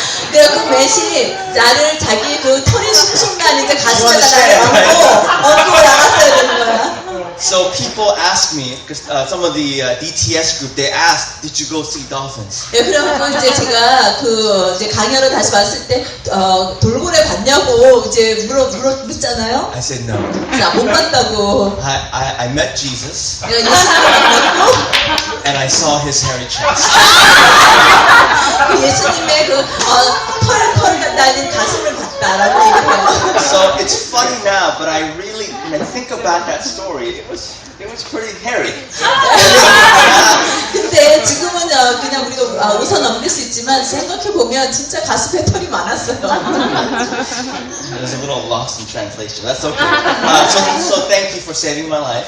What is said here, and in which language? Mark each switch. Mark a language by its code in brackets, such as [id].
[ko] 그래서 맷이 나를 자기 털이 숭숭 난 이제 가슴에다 나를 얹고 나갔어야 되는 거야. [en] So people ask me, because some of the DTS group, they asked, did you go see dolphins? [ko] 예, 그러면 이제 제가 이제 강연을 다시 왔을 때 돌고래 봤냐고 이제 물었잖아요. [en] I said no. [ko] 나 못 봤다고. [en] I met Jesus [ko] 내가 예수님을 만났고 [en] and I saw his hairy chest. [ko] 그 예수님의 털 달린 가슴을 봤다라고 얘기해요. [en] So it's funny now, but I really, when I think about that story, it was pretty hairy. [ko] 근데 지금은 그냥 우리가 웃어 넘길 수 있지만 생각해 보면 진짜 가슴에 털이 많았어요. [en] I was a little lost in translation. That's okay. So thank you for saving my life.